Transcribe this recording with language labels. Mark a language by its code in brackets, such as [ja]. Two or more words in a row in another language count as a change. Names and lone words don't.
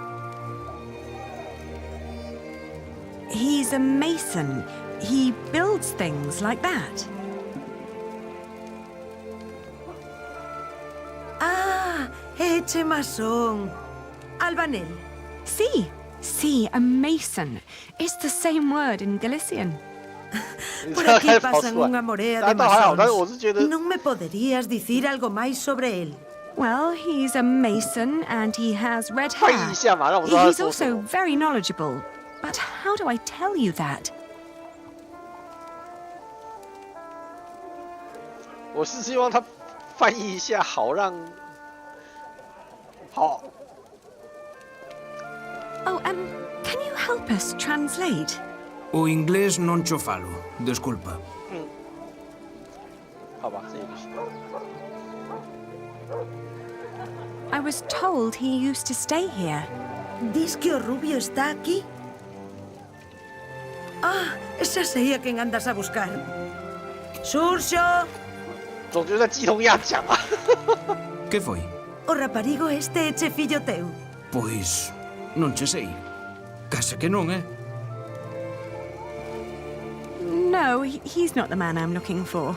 [en] He's a mason. He builds things like that. [gl] Ah, eche masón. Albanel. [en] Sí, a mason. It's the same word in Galician. [gl] Por aquí pasan unha morea de masóns. Non me poderías dicir algo máis sobre el? [en] Well, he's a mason and he has red [zh] 翻 [en] hair. [zh] 译一下嘛，让我知道他 [en] He's [zh] 说什 [en] also [zh] 么。 [en] very knowledgeable. But how do I tell you that? [zh] 我是希望他翻译一下，好让好。 [en] Oh, can you help us translate? [gl] O inglés non cho falo, desculpa. [zh] 好吧，这也不行。 [en] I was told he used to stay here. [gl] ¿Diz que o rubio está aquí? Ah, xa sei a quen andas a buscar. Xurxo! [zh] 总觉得鸡同鸭讲啊。 [gl] Que foi? O raparigo este é che fillo teu. Pois, non che sei. Case que non, eh? [en] No, he's not the man I'm looking for.